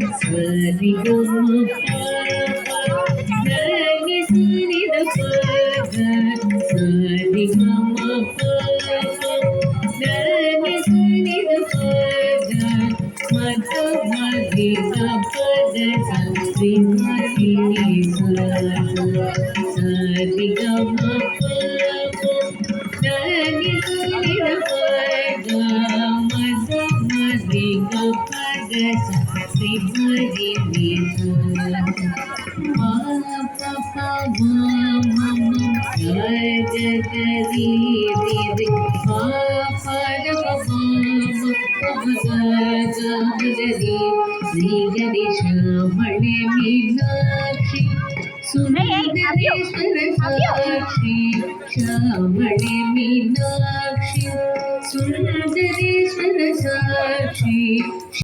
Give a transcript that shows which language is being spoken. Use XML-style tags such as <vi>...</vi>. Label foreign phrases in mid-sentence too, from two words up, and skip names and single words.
<sa>ri ga ma pa ga ni sa ni da pa ga sa ri ga ma pa ga ni sa ni da pa ga ma ga ma ri ga pa ga sa ri ma ri ni sa sa ri ga ma pa ga ni sa ni da pa ga ma ga ma ri ga pa ga sa ri ma ri ni sa ma pa pa ma ma ma ga ga ga ri ri ri ma pa ga pa ma ma pa ga ga ga ri ri ga ri श्यामणे मीनाक्षी सुंदरेश्वर साक्षी श्यामणे मीनाक्षी सुंदरेश्वर साक्षी</sa>